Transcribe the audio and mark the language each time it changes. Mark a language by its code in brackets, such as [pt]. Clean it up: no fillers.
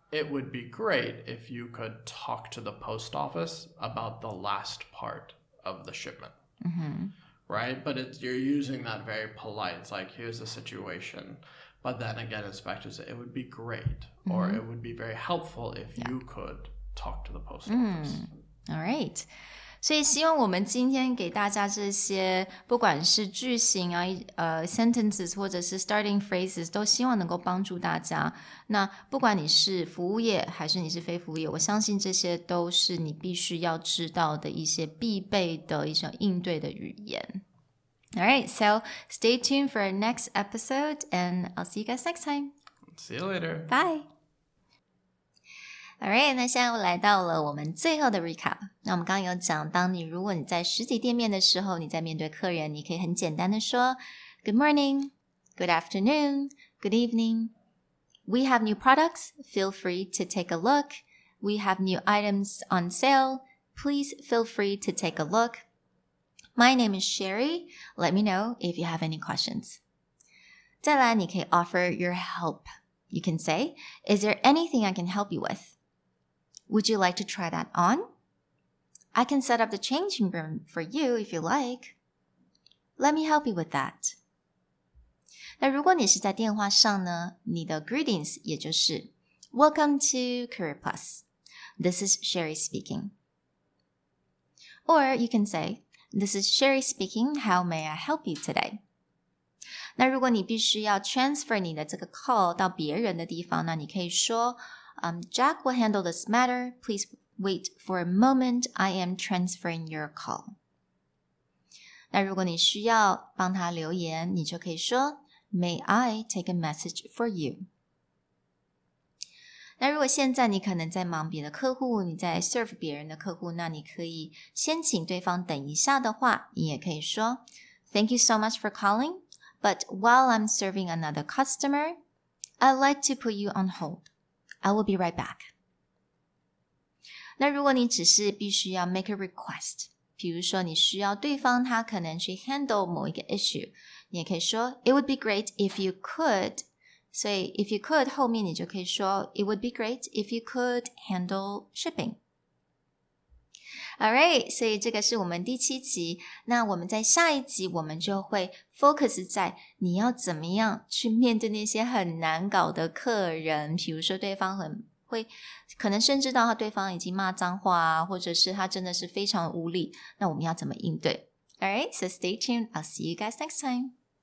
[en] It would be great if you could talk to the post office about the last part of the shipment. Right? But you're using that very polite. It's like, here's the situation. But then again, it's back to say, it would be great, or it would be very helpful if you could talk to the post office. All right. [zh] 所以希望我们今天给大家这些不管是句型啊sentences 或者是 starting phrases 都希望能够帮助大家。那不管你是服务业还是你是非服务业，我相信这些都是你必须要知道的一些必备的一种应对的语言。 [en] All right, so stay tuned for our next episode, and I'll see you guys next time. See you later. Bye. [zh] Alright, 那现在来到了我们最后的 recap. 那我们刚刚有讲，如果你在实体店面的时候，你在面对客人，你可以很简单的说 [en] Good morning, good afternoon, good evening. We have new products. Feel free to take a look. We have new items on sale. Please feel free to take a look. My name is Sherry. Let me know if you have any questions. [zh] 再来，你可以 [en] offer your help. You can say, Is there anything I can help you with?Would you like to try that on? I can set up the changing room for you if you like. Let me help you with that. [zh] 那如果你是在电话上呢，你的 greetings 也就是 [en] Welcome to Career Plus. This is Sherry speaking. Or you can say, This is Sherry speaking. How may I help you today? [zh] 那如果你必须要 transfer 你的这个 call 到别人的地方，那你可以说 [en] Jack will handle this matter. Please wait for a moment. I am transferring your call. [zh] 那如果你需要帮他留言，你就可以说 [en] May I take a message for you? [zh] 那如果现在你可能在忙别的客户，你在 serve 别人的客户，那你可以先请对方等一下的话，你也可以说 [en] Thank you so much for calling, but while I'm serving another customer, I'd like to put you on hold.I will be right back. [zh] 那如果你只是必须要 make a request, 比如说你需要对方他可能去 handle 某一个 issue, 你也可以说 [en] It would be great if you could. [zh] 所以 [en] if you could [zh] 后面你就可以说 [en] It would be great if you could handle shipping. [zh] Alright, 所以这个是我们第7集。那我们在下一集我们就会 focus 在你要怎么样去面对那些很难搞的客人，比如说对方可能甚至到对方已经骂脏话啊，或者是他真的是非常无理，那我们要怎么应对？ [en] Alright, so stay tuned. I'll see you guys next time.